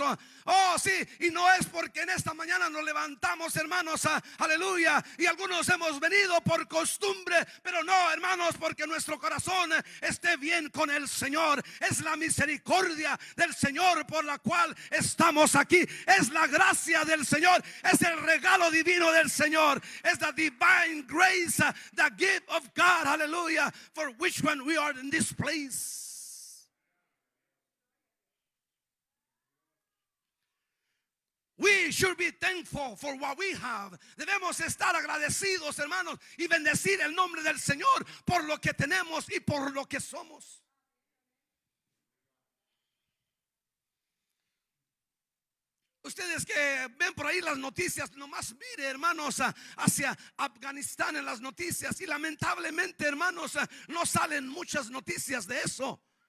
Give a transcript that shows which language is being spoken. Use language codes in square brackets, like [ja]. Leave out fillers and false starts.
[es] Oh, sí, y no es porque en esta mañana nos levantamos, hermanos, aleluya, y algunos hemos venido por costumbre, pero no, hermanos, porque nuestro corazón esté bien con el Señor. Es la misericordia del Señor por la cual estamos aquí. Es la gracia del Señor, es el regalo divino del Señor. [en] Es the divine grace, the gift of God, hallelujah, for which one we are in this place. We should be thankful for what we have. [es] Debemos estar agradecidos, hermanos, y bendecir el nombre del Señor por lo que tenemos y por lo que somos. Ustedes que ven por ahí las noticias, nomás mire, hermanos, hacia Afganistán en las noticias, y lamentablemente, hermanos, no salen muchas noticias de eso.